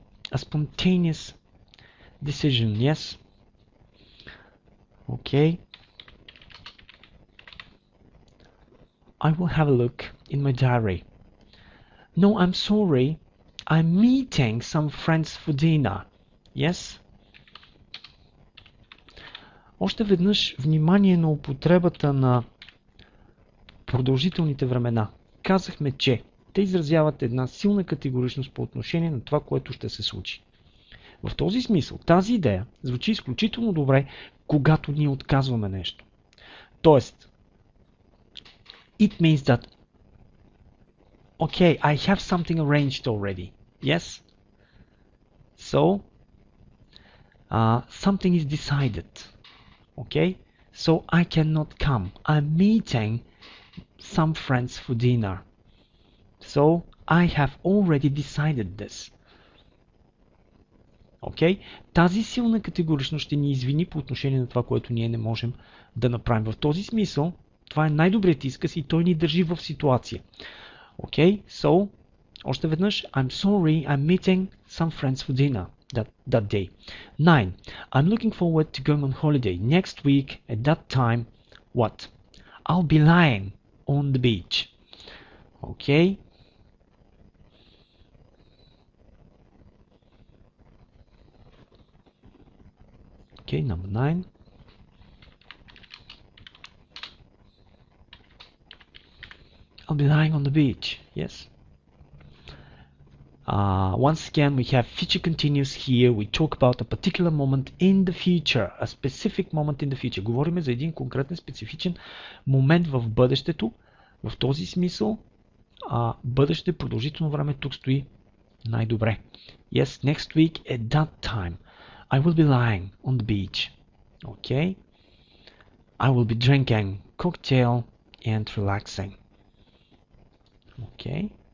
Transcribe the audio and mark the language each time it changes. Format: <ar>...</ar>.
<en>A spontaneous decision. Yes. Okay. I will have a look in my diary. No, I'm sorry. I'm meeting some friends for dinner. Yes.</en> <bg>Още веднъж внимание на употребата на продължителните времена. Казахме, че те изразяват една силна категоричност по отношение на това, което ще се случи. В този смисъл, тази идея звучи изключително добре, когато ние отказваме нещо. Тоест,</bg> <en>it means that, okay, I have something arranged already. Yes? So, something is decided. Okay? So, I cannot come. I'm meeting some friends for dinner. So, I have already decided this. Okay?</en> <bg>Тази силна категоричност ще ни извини по отношение на това, което ние не можем да направим. В този смисъл, това е най-добрият изказ и той ни държи в ситуация.</bg> <en>Okay? So,</en> <bg>още веднъж,</bg> <en>I'm sorry, I'm meeting some friends for dinner that day. 9. I'm looking forward to going on holiday next week at that time. What? I'll be lying on the beach. Okay? Okay, number 9. I'll be lying on the beach. Yes. Once again, we have future continuous here. We talk about a particular moment in the future, a specific moment in the future.</en> <bg>Говорим за един конкретен специфичен момент в бъдещето. В този смисъл, бъдеще, продължително време тук стои най-добре.</bg> <en>Yes, next week at that time, I will be lying on the beach. Okay? I will be drinking cocktail and relaxing. Okay?</en>